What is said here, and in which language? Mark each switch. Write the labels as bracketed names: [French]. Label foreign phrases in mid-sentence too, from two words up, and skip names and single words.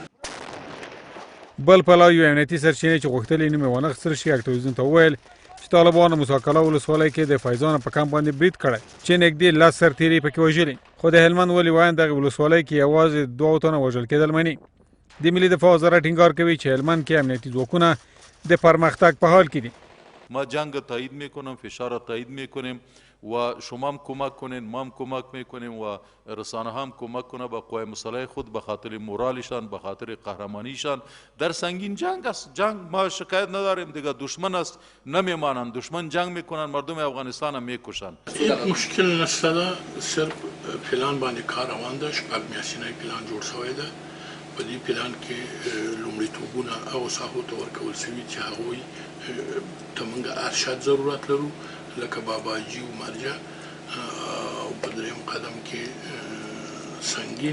[Pashto] بل پلو یو امنیتي سرچینې چې غوښتلې نوم یې ونه اخیستل شي اکټیویزم ته وویل چې طالبانو موسی کلا ولسوالۍ کې د فیضانو په کمپ باندې برید کړی چې نږدې 10 سرتیري پکې وژلي. خو د هلمند ولي وایي دغه ولسوالۍ کې یوازې 2 تنه وژل کېدل مني. د ملي دفاع وزارت ټینګار کوي چې هلمند کې امنیتي ځواکونه د پرمختګ په حال کې دي. [Persian] ما جنگ تایید میکنم، فشار تایید میکنیم و شما هم کمک کنین، ما هم کمک میکنیم و رسانه هم کمک کنه به قوای مسلح خود به خاطر مورالشان، به خاطر قهرمانیشان. در سنگین جنگ است، جنگ ما شکایت نداریم دیگه، دشمن است نمیمانن، دشمن جنگ میکنن، مردم افغانستان هم میکشن. [Pashto] مشکل نشته، صرف پلان باندې کار روان ده، شپږ میاشتنی پلان جوړ شوی ده. په دې پلان کې لومړیتوبونه هغو ساحو ته ورکول شوي چې هغوی ته موږ ارشاد ضرورت لرو لکه باباجي او مرجع او په درېیم قدم کې سنګین.